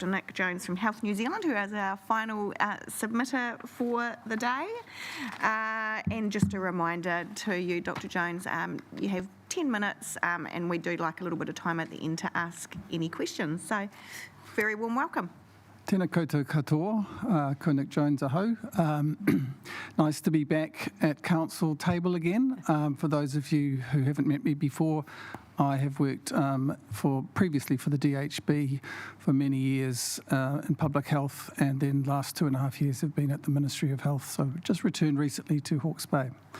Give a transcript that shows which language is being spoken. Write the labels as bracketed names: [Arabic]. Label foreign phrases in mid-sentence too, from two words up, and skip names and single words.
[English] Nick Jones from Health New Zealand, who is our final submitter for the day. And just a reminder to you, Dr. Jones, you have 10 minutes, and we do like a little bit of time at the end to ask any questions. So, very warm welcome. [Māori] Tēnā koutou katoa, ko Nick Jones ahau. [English] Nice to be back at council table again. For those of you who haven't met me before, I have worked previously for the DHB for many years in public health, and then last 2.5 years have been at the Ministry of Health, so just returned recently to Hawke's Bay.